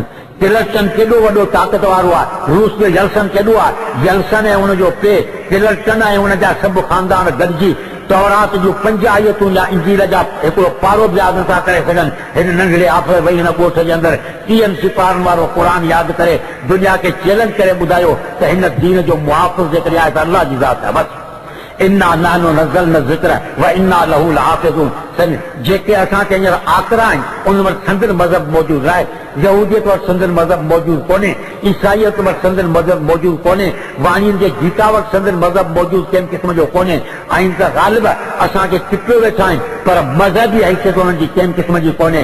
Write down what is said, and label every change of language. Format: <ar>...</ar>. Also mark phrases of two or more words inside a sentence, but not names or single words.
<sd>तिलस्टन केॾो वॾो ताक़त वारो आहे, रूस जो यल्सन केॾो आहे, यल्सन ऐं हुनजो पे तिलस्टन ऐं हुन जा सभु ख़ानदान गॾिजी तौरात जूं 5 आयतूं या इंजील जा हिकिड़ो पारो बि यादि नथा करे सघनि। हिन नंढड़े आफ़र वेही हिन ॻोठ जे अंदरि 30 सिपाहियुनि वारो क़ुर यादि करे दुनिया खे चैलेंज करे ॿुधायो त हिन दीन जो मुहाफ़िज़ जेकॾहिं आहे त अल्लाह जी ज़ात आहे।</sd> <ar>बसि إنا نحن نزلنا الذكر وإنا له لحافظون.</ar> <sd>जेके असांखे हींअर आकरा आहिनि उन वटि संदन मज़हब मौजूदु आहे। यहूदियत वटि संदन मज़हब मौजूदु कोन्हे, ईसाईयत वटि संदन मज़हब मौजूदु कोन्हे, वाणियुनि जे गीता वटि संदन मज़हब मौजूदु कंहिं क़िस्म जो कोन्हे। ऐं त ग़ालिब असांखे टिपियो वेठा आहिनि पर मज़हबी हैसियत हुननि जी कंहिं क़िस्म जी कोन्हे।</sd>